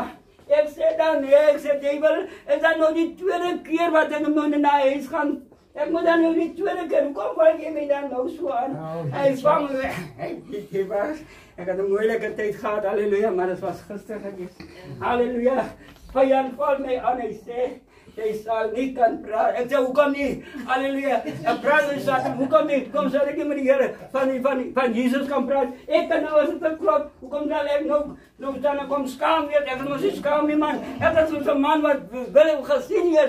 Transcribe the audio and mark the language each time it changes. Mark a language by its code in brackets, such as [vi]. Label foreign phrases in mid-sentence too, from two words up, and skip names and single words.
[nl] Ik zei dan, nee, ik zei duivel, is dat [af] nou die tweede keer wat [nl] ik moet naar huis gaan? Ik moet dan [af] nou die tweede keer, [nl] kom val je mij dan nou zo aan? Hij vang me, ik had een moeilijke tijd gehad, halleluja, maar het was gisteren geweest. Halleluja, vijand valt mij aan, hij zei, [af] Jy sal nie kan praat. Ek sê, hoekom nie? Halleluja. Ek praat in Satan, hoekom nie? Kom sal ek nie met die Here van Jesus kan praat. Ek kan nou as dit 'n klop, hoekom sal ek nou dan kom skaam weer? Ek moet nie skaam nie man. Ek is so 'n man wat wil gesien is.